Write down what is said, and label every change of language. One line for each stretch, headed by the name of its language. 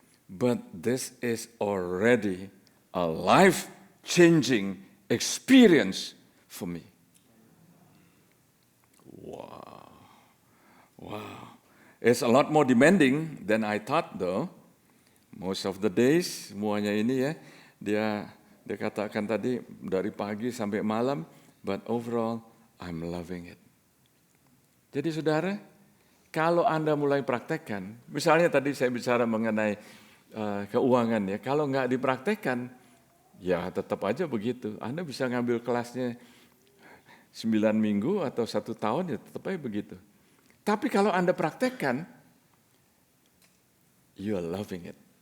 English: But this is already a life-changing experience for me. Wow. It's a lot more demanding than I thought though. Most of the days
Indonesian: semuanya ini ya. Dia katakan tadi dari pagi sampai malam,
English: but overall I'm loving it.
Indonesian: Jadi saudara, kalau Anda mulai praktekkan, misalnya tadi saya bicara mengenai keuangan ya, kalau nggak dipraktekkan, ya tetap aja begitu. Anda bisa ngambil kelasnya 9 minggu atau 1 tahun, ya tetap aja begitu. Tapi kalau Anda praktekkan,
English: you are loving it.